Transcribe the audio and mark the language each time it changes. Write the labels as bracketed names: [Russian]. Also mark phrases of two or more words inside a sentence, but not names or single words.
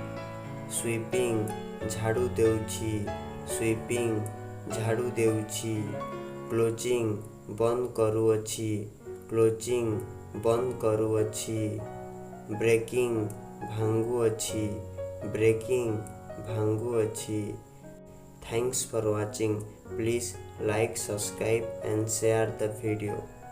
[Odia] ସୁଇପିଂ ଝାଡ଼ୁ ଦେଉଛି ସୁଇପିଂ ଝାଡ଼ୁ ଦେଉଛି କ୍ଲୋଜିଂ ବନ୍ଦ କରୁଅଛି କ୍ଲୋଜିଂ ବନ୍ଦ କରୁଅଛି ବ୍ରେକିଂ ଭାଙ୍ଗୁଅଛି ବ୍ରେକିଂ ଭାଙ୍ଗୁଅଛି [English] Thanks for watching. Please like, subscribe and share the video.